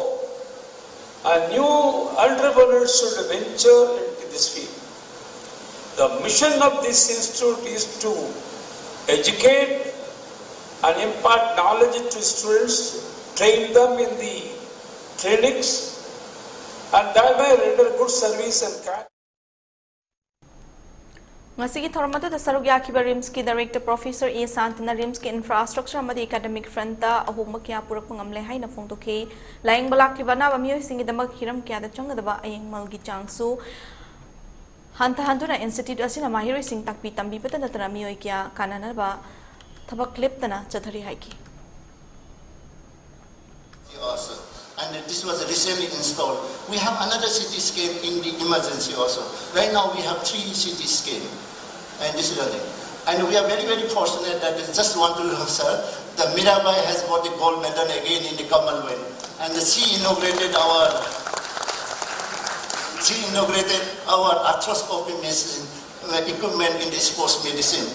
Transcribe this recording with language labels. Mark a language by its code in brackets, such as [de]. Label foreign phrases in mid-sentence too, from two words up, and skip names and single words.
[en] And new entrepreneurs should venture into this field. The mission of this institute is to educate and impart knowledge to students, train them in the clinics, and thereby render good service and care. [mni] ngasi ki thoramadu da sarugya ki RIMS ki [en] director professor [mni] A Santina RIMS ki infrastructure amadi [en] academic front [mni] da ahuma kya purak ngamle haina phongtokhe laing balak ki bana ba mioi singi damak hiram kya da changda ba ayeng mal gi changsu hanta handuna institute asina mahiroi sing takpi tambi pata natara mioi kya kanana ba thabak clip tana chathari haiki [en] and this was recently installed. We have another CT scan in the emergency also. Right now we have 3 CT scan, and this is the thing. And we are very, very fortunate that just want to sir, the Mirabai has got the gold medal again in the Commonwealth, and she inaugurated our arthroscopy machine equipment in the sports medicine.